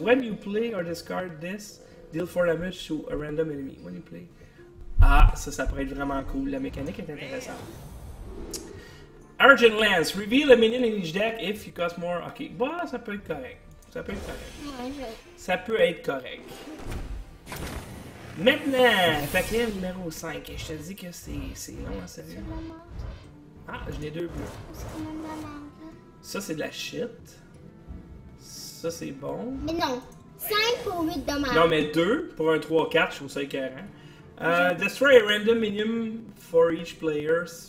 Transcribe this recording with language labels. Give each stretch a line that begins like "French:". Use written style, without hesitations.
English: When you play or discard this, deal 4 damage to a random enemy. When you play.
French: Ah, ça pourrait être vraiment cool. La mécanique est intéressante.
English: Urgent Lance. Reveal a minion in each deck if you cost more.
French: Ok, bah, ça peut être correct. Ça peut être correct. Ouais, Ça peut être correct. Maintenant, paquet numéro 5. Je te dis que c'est long, en sérieux. Ah, j'en ai 2 bleus. C'est quand même la merde. Ça, c'est de la shit. Ça, c'est bon. Mais non. 5 pour 8 dommages. Non, mais 2 pour un 3-4, je trouve ça écœurant.
English: Destroy a random minion for each player.